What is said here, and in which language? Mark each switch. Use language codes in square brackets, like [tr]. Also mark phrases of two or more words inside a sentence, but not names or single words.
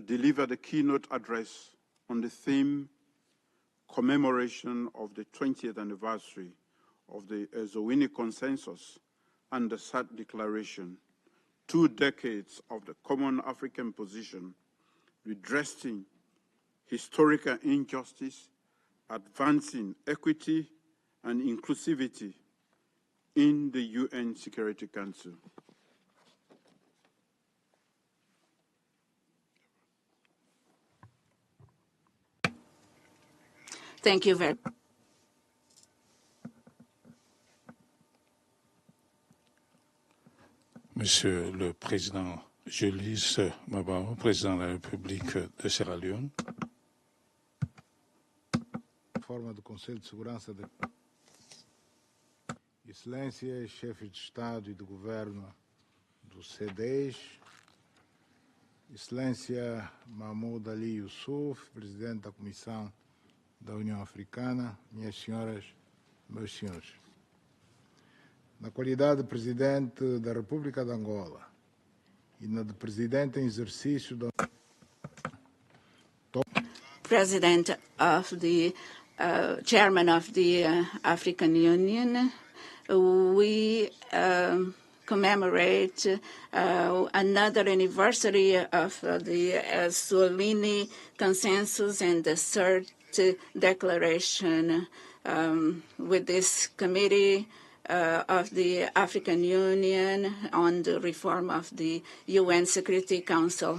[en] deliver the keynote address on the theme commemoration of the 20th anniversary of the Ezulwini Consensus and the SAT Declaration, 2 decades of the common African position, redressing historical injustice, advancing equity and inclusivity in the UN Security Council. Thank you very much. [fr] Monsieur le Président Julius Mabao, Président de la République de Sierra Leone. [pt] Forma do Conselho de Segurança da Excelência, Chefe de Estado e de Governo do C10, Excelência Mahmoud Ali Youssouf, Presidente da Comissão da União Africana, minhas senhoras, meus senhores. Na qualidade de Presidente da República de Angola e na de Presidente em exercício da [en] President of the Chairman of the African Union, we commemorate another anniversary of the Ezulwini Consensus and the Sirte Declaration with this committee of the African Union on the reform of the UN Security Council.